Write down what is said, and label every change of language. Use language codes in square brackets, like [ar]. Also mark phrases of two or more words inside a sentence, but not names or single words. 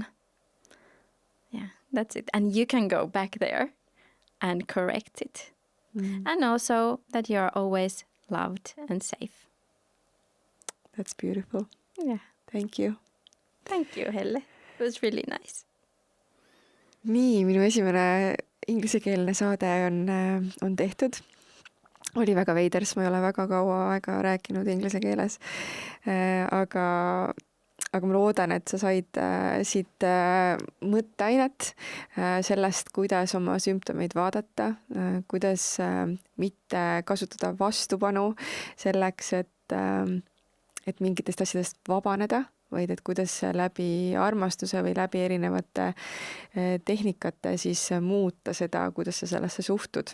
[en] Yeah, that's it. And you can go back there and correct it. Mm. And also that you're always loved and safe. That's beautiful. Yeah. Thank you. Thank you, Helle. It was really nice. [et] Nii, minu esimene inglisekeelne saade on tehtud. Oli väga veider, sest ma ei ole väga kaua aega rääkinud inglise keeles. Aga ma loodan, et sa said siit mõtteainet sellest, kuidas oma sümptomeid vaadata, kuidas mitte kasutada vastupanu selleks, et mingitest asjadest vabaneda, vaid et kuidas läbi armastuse või läbi erinevate tehnikate siis muuta seda, kuidas sa sellesse suhtud.